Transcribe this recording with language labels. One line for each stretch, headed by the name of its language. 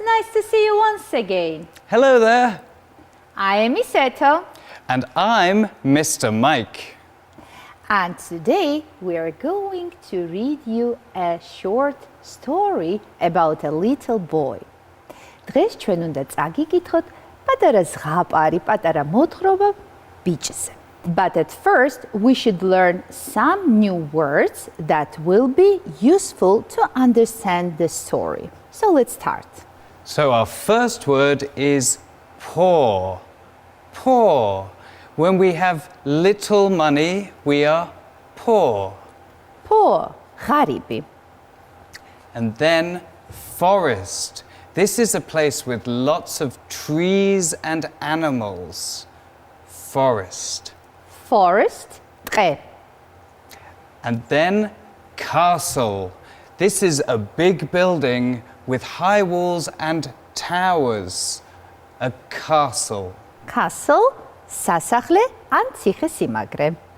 English: Nice to see you once again. Hello there. I am Miss Eto. And I'm Mr. Mike. And today we are going to read you a short story about a little boy.
Georgian: დღეს ჩვენ უნდა წაგიკითხოთ პატარა ზღაპარი, პატარა მოთხრობა ბიჭზე.
English: But at first we should learn some new words that will be useful to understand the story. So let's start. So our first word is poor. Poor. When we have little money, we are poor. Poor, غريبي. And then forest. This is a place with lots of trees and animals. Forest. Forest, ტყე. And then castle. This is a big building with high walls and towers. A castle. Castle,
Georgian: სასახლე ან ციხესიმაგრე.